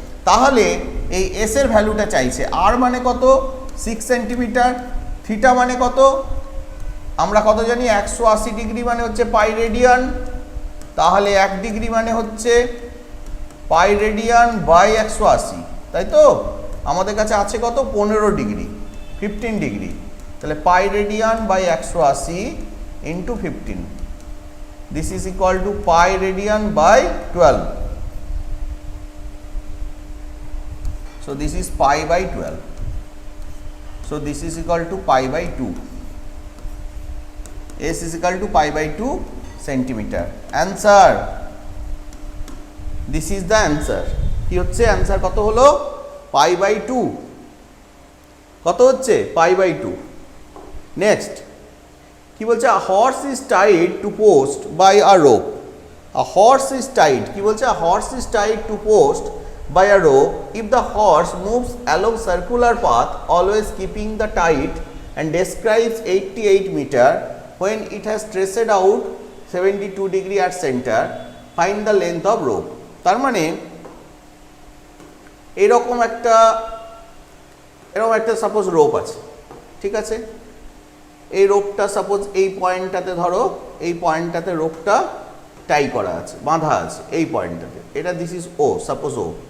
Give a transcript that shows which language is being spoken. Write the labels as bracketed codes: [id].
[bn] তাহলে এই এস এর ভ্যালুটা চাইছে, আর মানে কত 6 সেন্টিমিটার, থিটা মানে কত আমরা কত জানি 180 ডিগ্রি মানে হচ্ছে পাই রেডিয়ান, তাহলে 1 ডিগ্রি মানে হচ্ছে পাই রেডিয়ান বাই 180, তাই তো। আমাদের কাছে আছে কত [en] 15 degree, 15 degree, তাহলে pi radian by 180 into 15, this is equal to pi radian by 12, so this is pi by 12, so this is equal to pi by 2, s is equal to pi by 2 centimeter. Answer, this is the answer. [bn] কি হচ্ছে answer কত হলো, pi by 2, কত হচ্ছে pi by 2। Next কি বলছে, [en] a horse is tied to post by a rope, a horse is tied, [bn] কি বলছে, [en] a horse is tied to post by a rope if the horse moves along circular path always keeping the tight and describes 88 meter when it has traced out 72 degree at center, find the length of rope। [bn] তার মানে এরকম একটা suppose rope আছে, ঠিক আছে, এই রোপটা suppose এই পয়েন্টটাতে, ধরো এই পয়েন্টটাতে রোপটা টাই করা আছে, বাঁধা আছে এই পয়েন্টটাতে, এটা [en] this is O, [bn] suppose O.